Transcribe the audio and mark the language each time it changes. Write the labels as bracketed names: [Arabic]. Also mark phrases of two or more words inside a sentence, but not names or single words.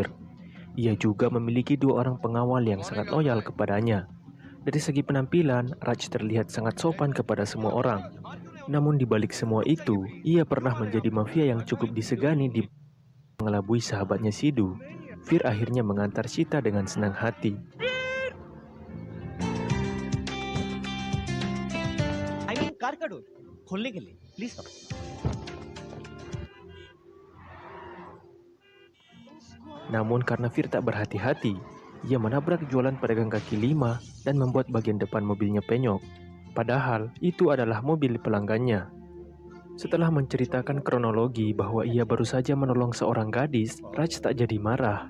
[Indonesian] Ia juga memiliki dua orang pengawal yang sangat loyal kepadanya. Dari segi penampilan, Raj terlihat sangat sopan kepada semua orang. Namun di balik semua itu, ia pernah menjadi mafia yang cukup disegani di mengelabui sahabatnya Sidhu. Veer akhirnya mengantar Sita dengan senang hati. [Hindi] कार का डोर खोलने के लिए प्लीज करो। [Indonesian] Namun karena Veer tak berhati-hati, ia menabrak jualan pedagang kaki lima dan membuat bagian depan mobilnya penyok. Padahal itu adalah mobil pelanggannya. Setelah menceritakan kronologi bahwa ia baru saja menolong seorang gadis, Raj tak jadi marah.